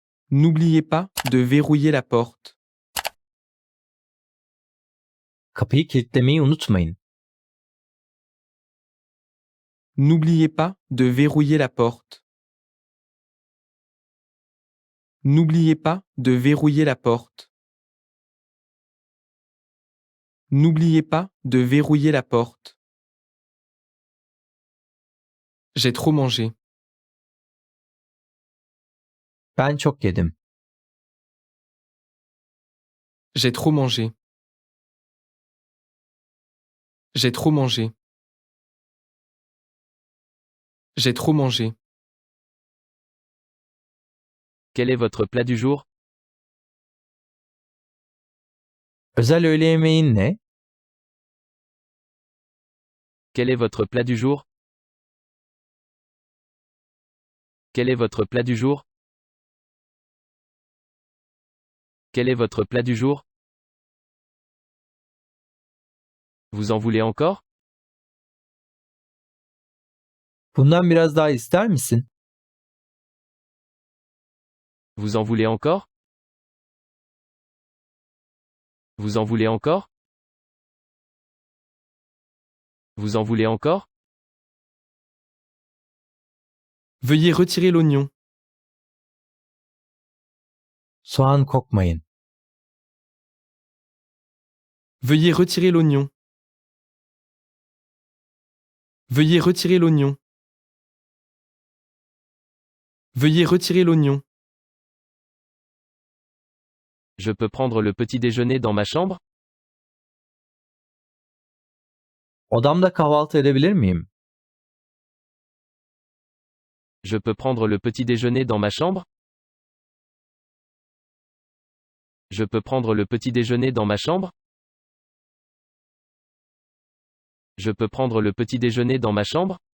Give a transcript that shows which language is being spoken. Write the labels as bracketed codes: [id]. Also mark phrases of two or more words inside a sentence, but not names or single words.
[fr] N'oubliez pas de verrouiller la porte. [tr] Kapıyı kilitlemeyi unutmayın. [fr] N'oubliez pas de verrouiller la porte. N'oubliez pas de verrouiller la porte. N'oubliez pas de verrouiller la porte. J'ai trop mangé. [tr] Ben çok yedim. [fr] J'ai trop mangé. J'ai trop mangé. J'ai trop mangé. Quel est votre plat du jour? [tr] Özel öğle yemeğin ne? [fr] Quel est votre plat du jour? Quel est votre plat du jour? Quel est votre plat du jour? Vous en voulez encore? [tr] Bundan biraz daha ister misin? [fr] Vous en voulez encore? Vous en voulez encore? Vous en voulez encore? Veuillez retirer l'oignon. [tr] Soğan kokmayın. [fr] Veuillez retirer l'oignon. Veuillez retirer l'oignon. Veuillez retirer l'oignon. Je peux prendre le petit déjeuner dans ma chambre? [tr] Odamda kahvaltı edebilir miyim? [fr] Je peux prendre le petit déjeuner dans ma chambre? Je peux prendre le petit déjeuner dans ma chambre? Je peux prendre le petit déjeuner dans ma chambre?